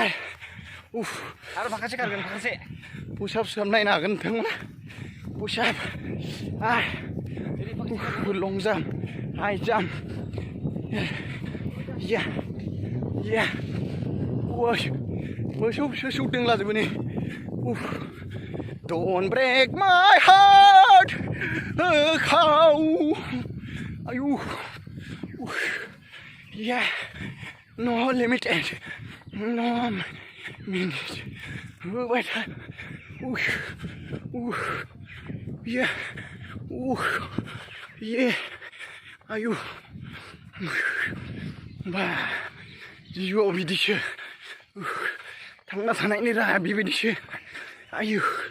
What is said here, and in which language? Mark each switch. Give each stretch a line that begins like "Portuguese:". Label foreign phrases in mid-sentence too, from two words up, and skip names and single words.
Bodo: आरो माखासे खारगोन माखासे पुशआप नायनो हागोन नोंथांमोना पुशआप
English: long jump high jump
Bodo: मोसौ सौदों लाजोबो नै
English: Don't break my heart
Bodo: खाव आयु
English: no limited no minute
Bodo: होबाय था आयु बा जिउआव बिदिसो थांना थानायनि राहा बेबायदिसो आयु